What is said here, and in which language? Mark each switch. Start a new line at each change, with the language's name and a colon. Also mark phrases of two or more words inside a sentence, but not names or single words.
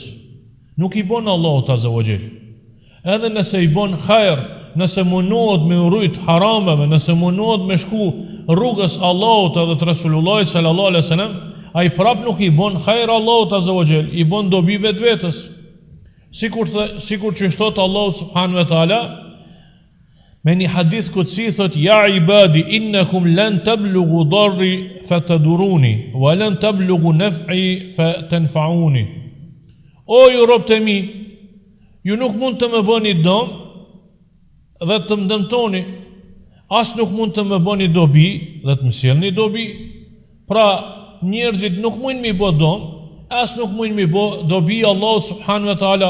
Albanian: Nuk i bën Allahut
Arabic: عز وجل.
Albanian: Edhe nëse i bën hajër, nëse mundohet me urrit harameve, nëse mundohet me shku rrugës Allahut edhe të Rasulullahit
Arabic: صلى الله عليه وسلم,
Albanian: ai prap nuk i bën hajër Allahut
Arabic: عز وجل,
Albanian: i bën dobi vetvetes. Sikur që thot Allahu
Arabic: سبحانه وتعالى
Albanian: me një hadith kutsi thot:
Arabic: يا عبادي إنكم لن تبلغوا ضري فتضروني ولن تبلغوا نفعي فتنفعوني.
Albanian: O ju robët e mi, ju nuk mund të më bëni dëm dhe të më dëmtoni, as nuk mund të më bëni dobi dhe të më sjellni dobi. Pra njerëzit nuk mund mi bë dëm, as nuk mund mi bë dobi Allahu
Arabic: سبحانه وتعالى.